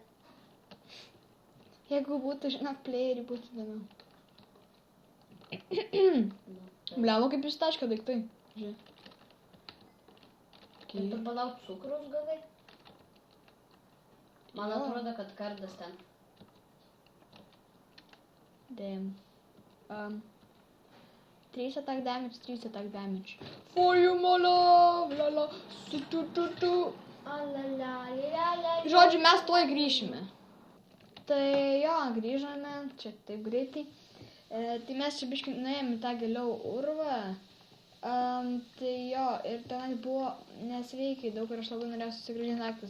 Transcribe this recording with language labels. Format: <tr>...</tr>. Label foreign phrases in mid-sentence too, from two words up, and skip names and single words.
<lt>Jeigu būtų, žinok, playerį būtų įdomiau. Bliamo kaip ištaškė daiktai. Žiūrėk. Ir tu palauk cukraus gavai? Man atrodo, kad kardas ten.</lt> <en>Damn. 3 attack damage. For you, my love, la la,</en> <lt>su. Žodžiu, mes tuoj grįšime. Tai jo, grįžome, čia taip greitai. Tai mes čia biškai nuėjome į tą giliau urvą. Tai jo, ir tenai buvo nesveikai daug ir aš labai norėjau susigrąžinti daiktus.</lt>